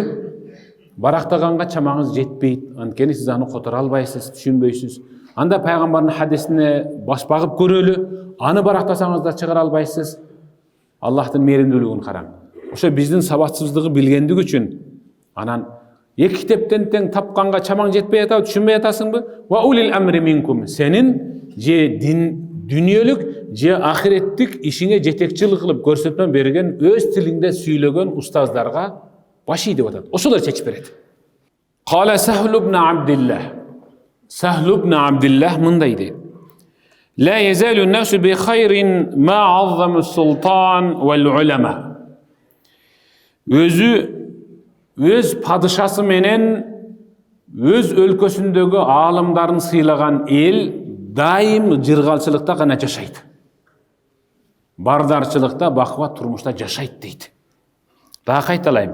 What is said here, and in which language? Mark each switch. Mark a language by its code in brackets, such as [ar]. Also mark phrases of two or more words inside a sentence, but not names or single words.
[ky] Барактаганга чамаңыз жетпейт. Анткени сиз аны которо албайсыз, түшүнбөйсүз. Анда пайгамбардын хадисине баш багып көрөлү. Аны барактасаңыз да чыгара албайсыз. Аллахтын мээримдүүлүгүн караң. Ошо биздин сабатсыздыгы билгендик үчүн анан эки китептен тең тапканга чамаң жетпей атабы, түшүнбөй атасыңбы? [ar] وأولي الأمر منكم, [ky] сенин же дүниелік, же ахиреттик ишиңе жетекчилик кылып көрсөтмө берген, өз тилинде сүйлөгөн устаздарға баш ий деп атат. Ошолор чечип берет. Кала Сахл ибн Абдилlah. Сахл ибн Абдилlah мындай дейт. [ar] لا يزال الناس بخير ما عظم السلطان والعلماء. [ky] Өзү өз падышасы менен өз өлкөсүндөгү аалымдарын сыйлаган эл дайым жыргалчылыкта гана жашайт. Бардарчылыкта, бакубат турмушта жашайт дейт. Дагы кайталайм.